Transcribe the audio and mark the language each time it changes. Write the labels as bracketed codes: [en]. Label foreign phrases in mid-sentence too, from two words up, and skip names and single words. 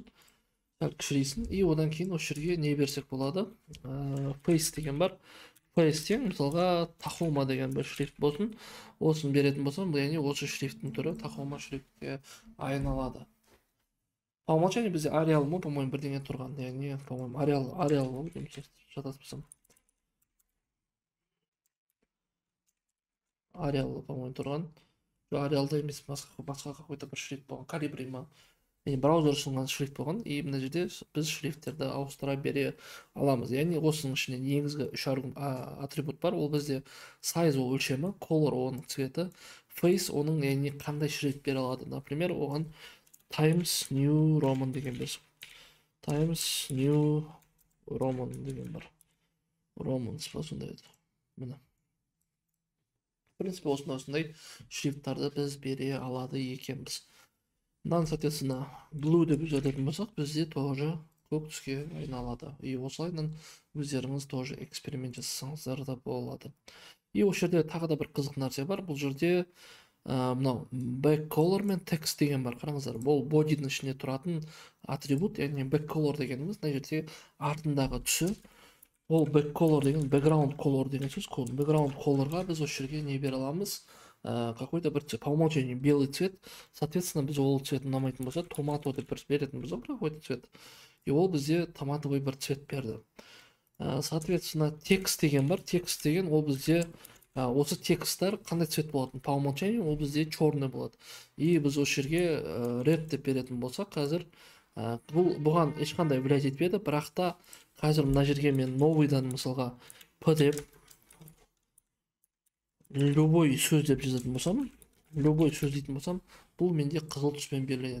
[kk] Кішірейсін. И одан кейін осы жерге не берсек болады? Face деген бар. Face тең, мысалға, Tahoma деген бір шрифт болсын. Осын беретін болсам, бұл яғни осы шрифттің түрі Tahoma шрифтке айналады. [ru] По умолчанию [kk] бізде Arial мо, по-моему, бірдеңе тұрған. Яғни, по-моему, Arial мо, жатаспасам. Arial, по-моему, тұрған. Arial'да емес, басқа какой-то бір шрифт болған. Calibri ма. Браузер ұсынған шрифт болған. И мына жерде біз шрифттерді ауыстыра бере аламыз. Яғни, осының ішінде негізгі 3 атрибут бар. Ол бізде size ол өлшемі, color оның цветі, face оның яғни қандай шрифт бере алады. Например, оған Times New Roman деген берсек. Times New Roman деген бар. Romans ба сондай еді. Міне. [ru] В принципе, [kk] осындай шрифттарды біз бере алады екенбіз. Мынаны, соответственно, blue деп жазатын болсақ, бізде тоже көк түске айналады. И осылайынан өздеріңіз тоже эксперимент жасасаңыздар да болады. И осы жерде тағы да бір қызық нәрсе бар. Бұл жерде мынау [en] back color [kk] мен text деген бар. Қараңыздар, бұл body'дің ішінде тұратын атрибут, яғни [en] back color [kk] дегеніміз мына жерде артындағы түсі. Ол [en] back color [kk] деген [en] background color [kk] деген сөз. [en] Background colorға [kk] біз осы жерге не бере аламыз? [ru] Какой-то бір по умолчанию белый цвет. Соответственно, [kk] біз ол цвет ұнамайтын болса, томато деп беретін болса, [ru] какой-то цвет. [kk] И ол бізде томатовый бір цвет берді. Соответственно, текст деген бар. Текст деген ол бізде осы тексттер қандай цвет болатын? [ru] По умолчанию [kk] ол бізде черный болады. И біз осы жерге red деп беретін болсақ, қазір бұған ешқандай влиять етпеді, бірақ та қазір мына жерге мен новыйдан мысалға P деп любой сөз деп жазатын болсам, любой сөз дейтін болсам, бұл менде қызыл түспен беріледі.